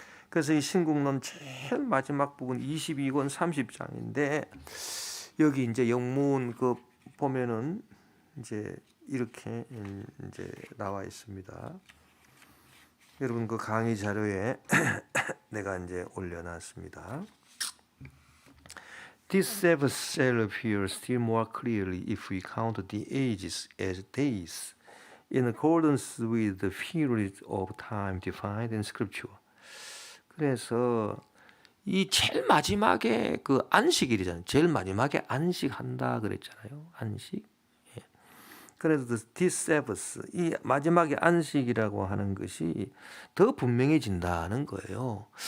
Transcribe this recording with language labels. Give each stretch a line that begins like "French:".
Korean: 그래서 이 신국론 제일 마지막 부분 22권 30장인데 여기 이제 영문 보면은 이제 이렇게 이제 나와 있습니다. 여러분 그 강의 자료에 내가 이제 올려놨습니다.
English: This seventh cell appears still more clearly if we count the ages as days, in accordance with the period of time defined in Scripture.
Korean: 그래서 이 제일 마지막에 그 안식일이잖아요. 제일 마지막에 안식한다 그랬잖아요. 안식. 그래서
English: this Sabbath,
Korean: 이 마지막에 안식이라고 하는 것이 더 분명해진다는 거예요.